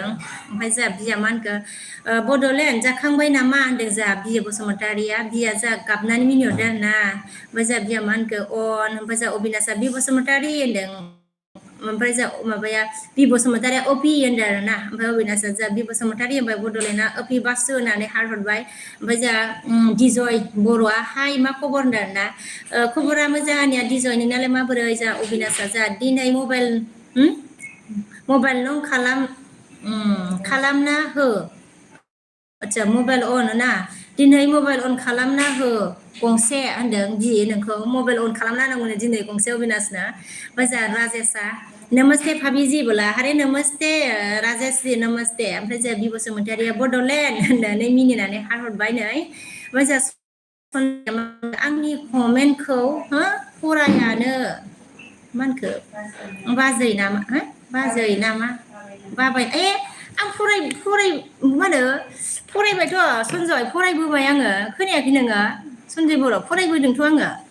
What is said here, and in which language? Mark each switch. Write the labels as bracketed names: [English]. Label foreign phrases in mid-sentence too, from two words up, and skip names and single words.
[Bodo] ओमफ्राय जोंहा बिया मा होनखो बड'लेण्ड जाखांबाय नामा होनदों जोंहा बिए बसुमतारिया बिया जोंहा गाबनानै मिनिहरदों आरोना ओमफ्राय जोंहा बिया मा होनखो अन ओमफ्राय जोंहा अबिनाशा बि बसुमतारी होनदों ओमफ्राय जोंहा माबाया बि बसुमतारिया अपि होनदों आरोना ओमफ्राय अबिनाशा जोंहा बि बसुमतारी होनबाय बड'लेण्डआ अपि बासु होननानै हार्ट हरबाय ओमफ्राय जोंहा दिजय बर'आ हाय मा खबर होनदों आरोना खबरा मोजां आंनिया दिजय नोंनालाय माबोरै जोंहा अबिनाशा जोंहा दिनै मबाइल नों खालामना हो आदसा मबाइल अन ना दिनै मबाइल अन खालामना हो गंसे होनदों बि नोंखौ मबाइल अन खालामना होनांगौनो दिनै गंसे अबिनाशनो ओमफ्राय जोंहा राजेशआ [Hindi] नमस्ते भाबिजि [Bodo] बोला हारे नमस्ते राजेश जी नमस्ते ओमफ्राय जोंहा बि बसुमतारिया बड'लेण्ड होननानै मिनिनानै हारहरबाय नै ओमफ्राय जोंहा आंनि कमेन्टखौ फरायानो मा होनखो बाजै नामा बाजै नामा बाबाय आं मा होनो फरायबायथ' सनजय फरायबोबाय आङो खोनायाखै नोङो सनजय बर' फरायबोदोंथ' आङो